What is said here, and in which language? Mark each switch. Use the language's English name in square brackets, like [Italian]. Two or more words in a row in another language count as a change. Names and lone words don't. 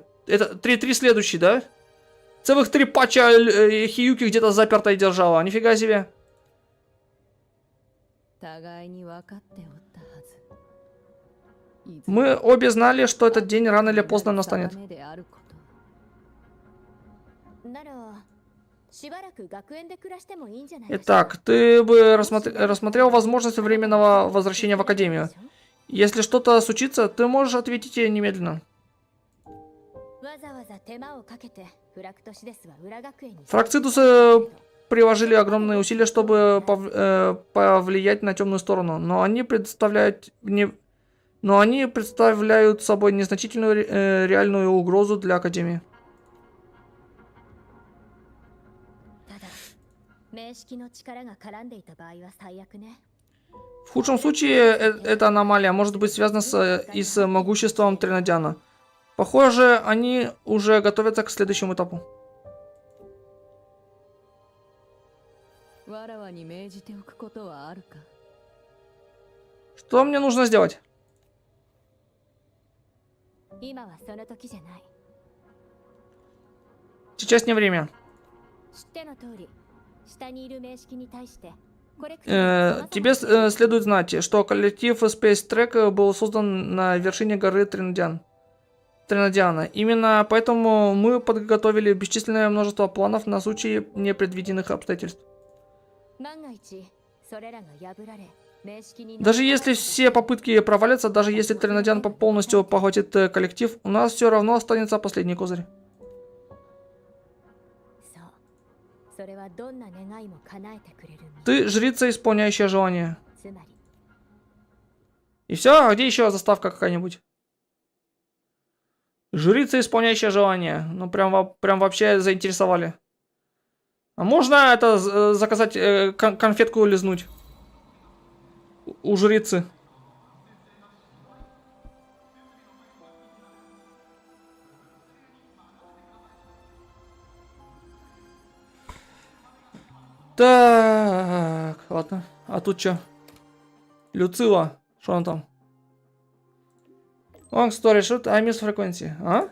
[Russian] Это 3-3 следующий, да? Целых 3 патча Хиюки где-то запертой держала. Нифига себе. [Japanese] 互いに分かっておったはず。いずれ [Russian] Мы обе знали, что этот день рано или поздно настанет. [Japanese] 定めであること。ならしばらく学園で暮らしてもいいんじゃないでしょうか。 [Russian] Итак, ты бы рассмотрел возможность временного возвращения в Академию. Если что-то случится, ты можешь ответить ей немедленно. [Japanese] わざわざ手間をかけてフラクトシデスは裏学園に [Russian] Фрактидусы приложили огромные усилия, чтобы повлиять на темную сторону, но они представляют собой незначительную реальную угрозу для Академии. [Japanese] ただ名式の力が絡んでいた場合は最悪ね。 [Russian] В худшем случае, эта аномалия может быть связана и с могуществом Тринодиана. Похоже, они уже готовятся к следующему этапу. [Japanese] わらわに命じておくことはあるか。 [Russian] Что мне нужно сделать? [Japanese] 今はその時じゃない。 [Russian] Сейчас не время. [Japanese] 知っての通り、下にいる名式に対してコレクト [Russian] Тебе следует знать, что коллектив Space Track был создан на вершине горы Тринодиана. Именно поэтому мы подготовили бесчисленное множество планов на случай непредвиденных обстоятельств. [Japanese] 万が一それらが破られ名式に [Russian] Даже если все попытки провалятся, даже если Тринодиан полностью поглотит коллектив, у нас все равно останется последний козырь. [Japanese] そうそれはどんな願いも叶えてくれる身 [Russian] Ты жрица, исполняющая желание. [Japanese] つまり [Russian] И все? А где еще заставка какая-нибудь? Жрица, исполняющая желание. Ну, прям вообще заинтересовали. А можно это заказать, конфетку лизнуть? У жрицы. Так, ладно. А тут что? Люцила. Что он там? [English] Long story short, Амис frequency. [Russian] А?